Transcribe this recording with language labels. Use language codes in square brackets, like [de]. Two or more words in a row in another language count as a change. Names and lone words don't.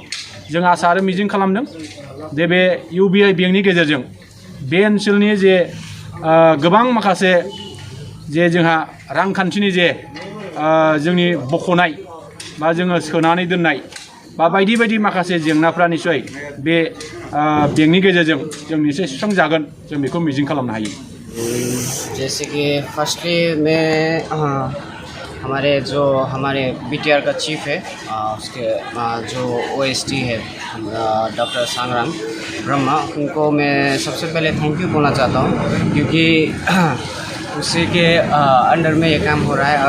[brx] जों आसा आरो मिजिं खालामदों जे बे UBI बेंकनि गेजेरजों बे ओनसोलनि जे गोबां माखासे जे जोंहा रांखान्थिनि जे जोंनि बख'नाय बा जोङो सोनानै दोननाय बा बायदि बायदि माखासे जेंनाफ्रा निस्सय बे बेंकनि गेजेरजों जों निस्सय सुस्रांजागोन, जों बेखौ मिजिं खालामनो हायो। [hi] जैसे कि फर्स्टली मैं हमारे BTR का चीफ है, उसके जो OST है डॉक्टर सांग्रां ब्रह्मा, उनको मैं सबसे पहले [en] thank you [hi] बोलना चाहता हूँ क्योंकि उसी के अंडर में ये काम हो रहा है।